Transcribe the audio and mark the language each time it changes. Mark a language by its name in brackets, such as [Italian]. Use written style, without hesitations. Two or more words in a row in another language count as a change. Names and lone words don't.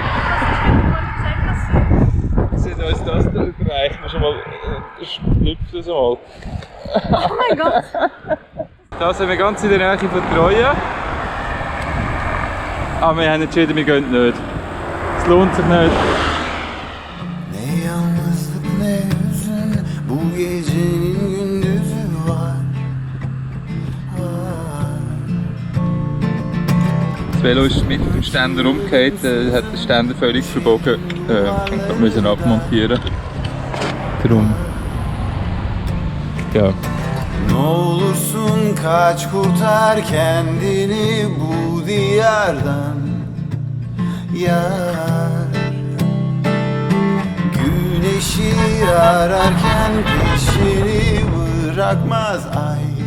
[German] Sie hat uns das da überreicht. Schon mal schlüpft das mal. Oh mein Gott! Da sind wir ganz in der Nähe von Troja. Aber wir haben entschieden, wir gehen nicht. Es lohnt sich nicht. [Turkish] ne yalnızlık ne hüzün, bu gecenin gündüzü var. [German] Das Velo ist mit dem Ständer umgekehrt, hat den Ständer völlig verbogen und mussten abmontieren. Darum. Ja. [Turkish] Ne olursun kaç kurtar kendini bu diyardan yar. ararken peşini bırakmaz ay.